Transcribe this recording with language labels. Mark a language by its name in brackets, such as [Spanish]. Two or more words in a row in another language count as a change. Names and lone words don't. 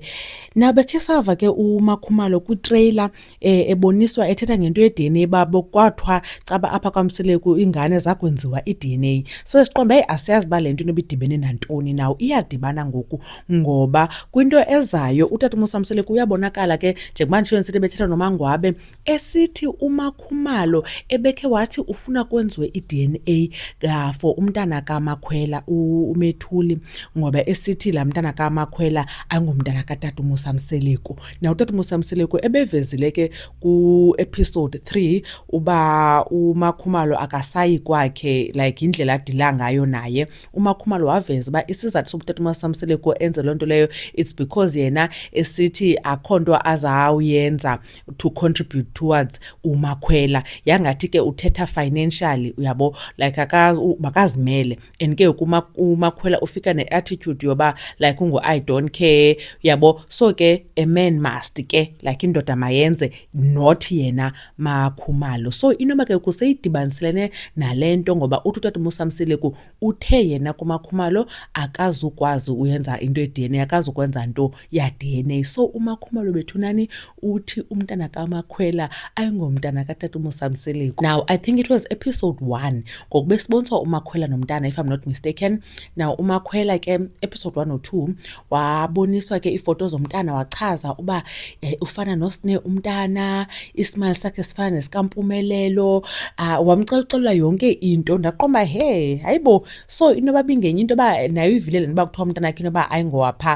[Xhosa] Now bekhe sava ke uMakhumalo kwitrailer eboniswa ethetha ngento ye-DNA babo, kwathiwa caba apha kwaMseleku ingane zakwenziwa i-DNA. So siqonda hayi asiyazi uba le nto inoba idibene nantoni. Naw iyadibana ngoku ngoba kwinto ezayo utata uMosamseleku uyabonakala ke njengoba nditshilo nisithi bethetha noMangwabe esithi uMakhumalo ebekhe wathi ufuna kwenziwe i-DNA for umntana kaMakhwela uMethuli, ngoba esithi laa mntana kaMakhwela ayingomntana katata uMosamseleku. Naw utata uMosamseleku ebevezile ke ku-episode 3 uba uMakhumalo akasayi kwakhe, like indlela adila ngayo naye. uMakhumalo waveza uba isizathu sokuba utata uMosamseleku enze loo nto leyo [English] it's because [Xhosa] yena esithi akho nto azawuyenza [English] to contribute towards [Xhosa] uMakhwela. Yangathi ke uthetha financially, uyabo, like makazimele. And ke uMakhwela ufika ne-attitude yoba like [English] I don't care, [Xhosa] uyabo. So ke [English] a man must [Xhosa] ke, like indoda mayenze, not yena Makhumalo. So inoba ke kuseyidibaniselene nale nto ngoba uthi utata uMosamseleku uthe yena kuMakhumalo akazukwazi uyenza into ye-DNA, akazukwenza nto ya-DNA. So uMakhumalo bethunani uthi umntana kaMakhwela ayingomntana katata uMosamseleku. [English] Now I think it was episode 1 [Xhosa] ngoku siboniswa uMakhwela nomntana, [English] if I'm not mistaken. [Xhosa] Now uMakhwela ke episode 1 or 2 waboniswa ke iifoto zomntana, wachaza uba ufana noSne umntana, ismile sakhe sifana nesikaMpumelelo. Wamxelela yonke into. Ndaqomba hayibo, so inoba bingenye into yoba nayo ivilele noba kuthiwa umntana wakhe inoba ayingowapha.